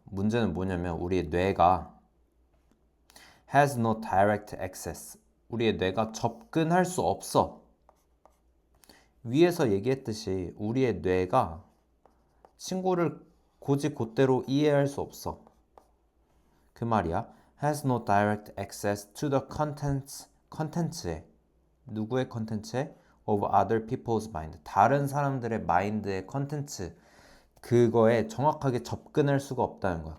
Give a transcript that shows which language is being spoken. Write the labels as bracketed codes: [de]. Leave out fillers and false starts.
[ko] 문제는 뭐냐면 우리의 뇌가 [en] has no direct access. [ko] 우리의 뇌가 접근할 수 없어. 위에서 얘기했듯이 우리의 뇌가 친구를 곧대로 이해할 수 없어. 그 말이야. [en] has no direct access to the content에 [ko] 누구의 컨텐츠에? [en] of other people's mind. [ko] 다른 사람들의 마인드의 컨텐츠 그거에 정확하게 접근할 수가 없다는 거야.